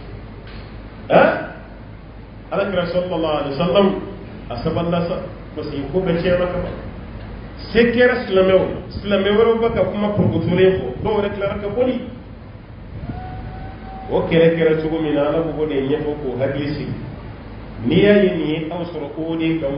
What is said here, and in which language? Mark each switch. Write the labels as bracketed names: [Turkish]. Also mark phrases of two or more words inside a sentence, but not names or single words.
[Bambara] alakira [Arabic] صلى الله عليه وسلم [Bambara] a sabalila sa [French] parce que [Bambara] ko bɛɛ tiɲɛna ka ban se kɛra silamɛ wɛrɛw ba ka kuma porokotolen fɔ dɔw yɛrɛ tilara ka bɔli o kɛlɛ kɛra cogo min na ala b'o de ɲɛfɔ k'o hakili sigi n'i y'a ye nin ye aw sɔrɔ o de k'aw